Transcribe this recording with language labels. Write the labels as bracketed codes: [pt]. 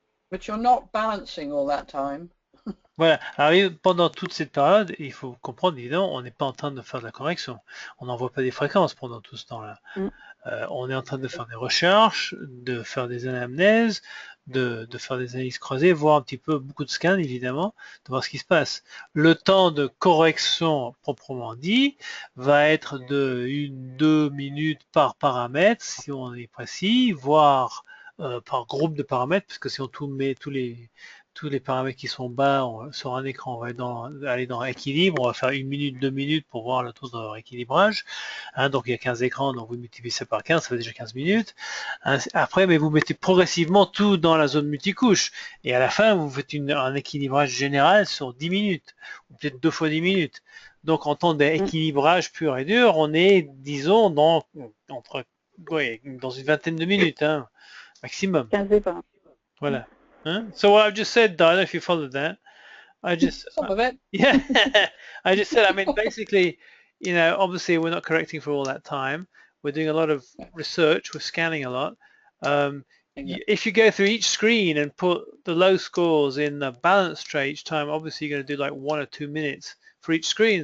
[en] but you're not balancing all that time. [fr] Voilà. Alors, pendant toute cette période, il faut comprendre, évidemment, on n'est pas en train de faire de la correction. On n'envoie pas des fréquences pendant tout ce temps-là. On est en train de faire des recherches, de faire des anamnèses, de faire des analyses croisées, voir un petit peu beaucoup de scans, évidemment, de voir ce qui se passe. Le temps de correction, proprement dit, va être de 1-2 minutes par paramètre, si on est précis, voire par groupe de paramètres, parce que si on met tous les paramètres qui sont bas sur un écran, on va aller dans équilibre, on va faire 1 minute, 2 minutes pour voir le taux de rééquilibrage. Hein, donc il y a 15 écrans, donc vous multipliez ça par 15, ça fait déjà 15 minutes. Hein, après, mais vous mettez progressivement tout dans la zone multicouche. Et à la fin, vous faites un équilibrage général sur 10 minutes, ou peut-être 2 fois 10 minutes. Donc en temps d'équilibrage pur et dur, on est, disons, dans une vingtaine de minutes, hein, maximum. 15 et 20. Voilà. Huh? [en] So what I've just said, I don't know if you followed that. Some of it. Yeah, I just said, I mean, basically, obviously we're not correcting for all that time. We're doing a lot of research. We're scanning a lot. If you go through each screen and put the low scores in the balance tray each time, obviously you're going to do like 1 or 2 minutes for each screen.